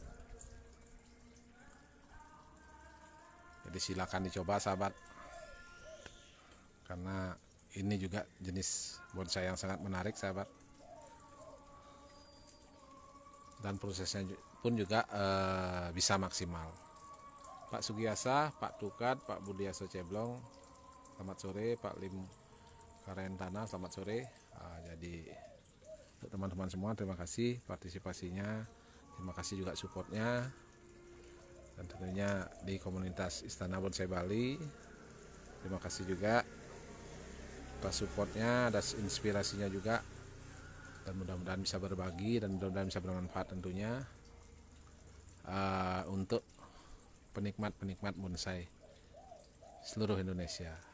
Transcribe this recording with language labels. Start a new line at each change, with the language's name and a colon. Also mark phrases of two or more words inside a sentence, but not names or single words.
Indonesian: Jadi silakan dicoba sahabat, karena ini juga jenis bonsai yang sangat menarik sahabat, dan prosesnya pun juga bisa maksimal. Pak Sugiyasa, Pak Tukat, Pak Budiaso Ceblong, selamat sore. Pak Lim Karentana, selamat sore. Jadi untuk teman-teman semua, terima kasih partisipasinya, terima kasih juga supportnya, dan tentunya di komunitas Istana Bonsai Bali, terima kasih juga atas supportnya, atas inspirasinya juga, dan mudah-mudahan bisa berbagi dan mudah-mudahan bisa bermanfaat tentunya untuk penikmat bonsai seluruh Indonesia.